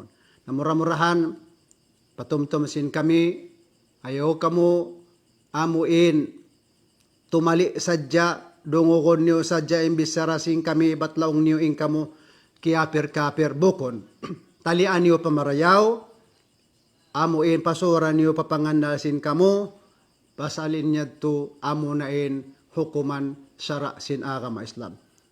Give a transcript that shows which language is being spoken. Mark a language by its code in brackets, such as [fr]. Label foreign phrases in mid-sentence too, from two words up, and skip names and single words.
[tsg] Namura-murahan, patumtum sin kami, ayaw kamo amuin tumali sadya, dungugon niyo sadya imbis sarasing kami, batlaong niyo in kamo kiapir-kapir bukon. Talian niyo pamarayaw, amuin pasuran niyo papangandalsin kamo, pasalin niya to amunain hukuman syara sin agama Islam.